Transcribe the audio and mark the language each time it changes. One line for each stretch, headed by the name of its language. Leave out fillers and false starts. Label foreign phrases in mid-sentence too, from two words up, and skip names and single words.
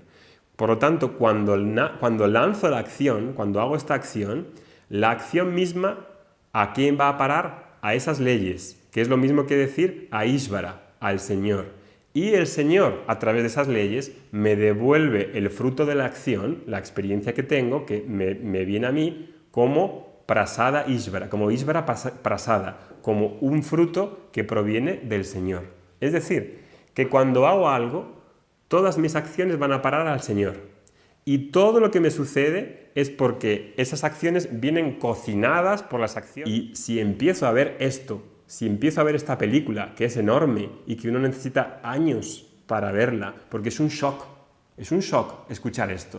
Spanish: Por lo tanto, cuando lanzo la acción, cuando hago esta acción, la acción misma, ¿a quién va a parar? A esas leyes, que es lo mismo que decir a Ishvara, al Señor. Y el Señor, a través de esas leyes, me devuelve el fruto de la acción, la experiencia que tengo, que me viene a mí como
Sanskrit: prasada Ishvara,
Spanish: como
Sanskrit: Ishvara prasada,
Spanish: como un fruto que proviene del Señor. Es decir, que cuando hago algo, todas mis acciones van a parar al Señor. Y todo lo que me sucede es porque esas acciones vienen cocinadas por las acciones. Y si empiezo a ver esto, si empiezo a ver esta película, que es enorme y que uno necesita años para verla, porque es un shock escuchar esto.